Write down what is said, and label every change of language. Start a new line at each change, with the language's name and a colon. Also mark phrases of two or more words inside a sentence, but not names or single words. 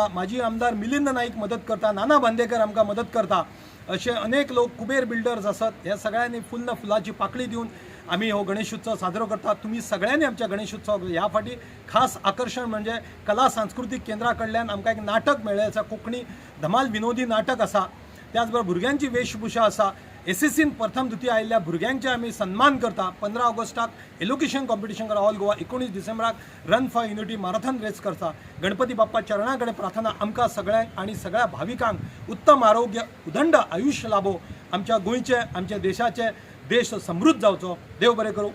Konkani: माजी आमदार मिलिंद नाईक मदत करता, नाना बांदेकर आमकां मदत करता, असे अनेक लोक, कुबेर बिल्डर्स आसत, हे सगळ्यांनी फुलाची पाकळी दिवन आमी हो गणेशोत्सव साजरो करता।
Marathi: तुम्ही सगळ्यांनी आमच्या
Konkani: गणेशोत्सव ह्या फाटी खास आकर्षण म्हणजे कला सांस्कृतिक केंद्रा कडल्यान आमकां एक नाटक मेळ्ळें आसा, कोंकणी धमाल विनोदी नाटक आसा, त्याच बरोबर भुरग्यांची वेशभूषा आसा। SSCन प्रथम द्वितीय आयिल्ल्या भुरग्यांचे आमी सन्मान करता। 15 ऑगस्टाक
English: elocution competition
Konkani: करता
English: All Goa,
Konkani: 19 डिसेंबराक
English: Run for Unity marathon race
Konkani: करता। गणपती बाप्पा चरणा कडेन प्रार्थना आमकां सगळ्यांक आणि सगळ्या भाविकांक उत्तम आरोग्य, उदंड आयुष्य लाभो, आमच्या गोंयचे, आमच्या देशाचे, देश समृद्ध जावचो, देव बरें करूं।